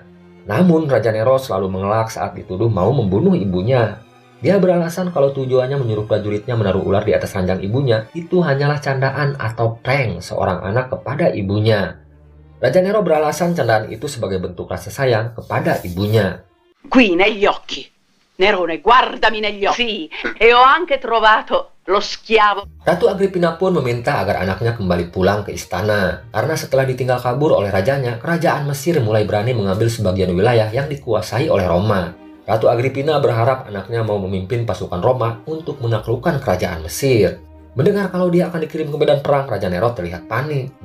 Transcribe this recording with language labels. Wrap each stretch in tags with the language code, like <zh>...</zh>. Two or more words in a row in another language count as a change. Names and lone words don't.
<id>Namun Raja Nero selalu mengelak saat dituduh mau membunuh ibunya. Dia beralasan kalau tujuannya menyuruh prajuritnya menaruh ular di atas ranjang ibunya itu hanyalah candaan atau prank seorang anak kepada ibunya. Raja Nero beralasan candaan itu sebagai bentuk rasa sayang kepada ibunya.</id> <it>Qui negli occhi. Nerone, guardami negli occhi. Sì, e ho anche trovato lo schiavo.</it> <id>Ratu Agripina pun meminta agar anaknya kembali pulang ke istana. Karena setelah ditinggal kabur oleh rajanya, kerajaan Mesir mulai berani mengambil sebagian wilayah yang dikuasai oleh Roma. Ratu Agripina berharap anaknya mau memimpin pasukan Roma untuk menaklukkan kerajaan Mesir. Mendengar kalau dia akan dikirim ke medan perang, Raja Nero terlihat panik.</id>